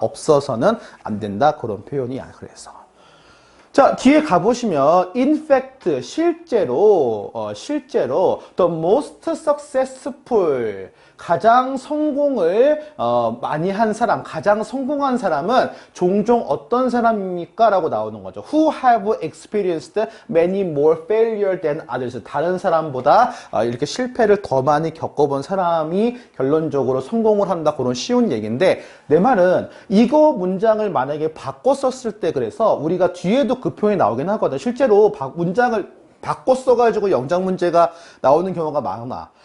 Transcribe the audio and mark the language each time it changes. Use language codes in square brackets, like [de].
[ko] 없어서는 안 된다, 그런 표현이야. 그래서 자, 뒤에 가보시면 in fact, 실제로 [en] the most successful, [ko] 가장 성공을 많이 한 사람, 가장 성공한 사람은 종종 어떤 사람입니까? 라고 나오는 거죠. [en] Who have experienced many more failure than others. [ko] 다른 사람보다 이렇게 실패를 더 많이 겪어본 사람이 결론적으로 성공을 한다. 그런 쉬운 얘기인데, 내 말은 이거 문장을 만약에 바꿔 썼을 때, 그래서 우리가 뒤에도 그 표현이 나오긴 하거든. 실제로 문장을 바꿔 써가지고 영작 문제가 나오는 경우가 많아.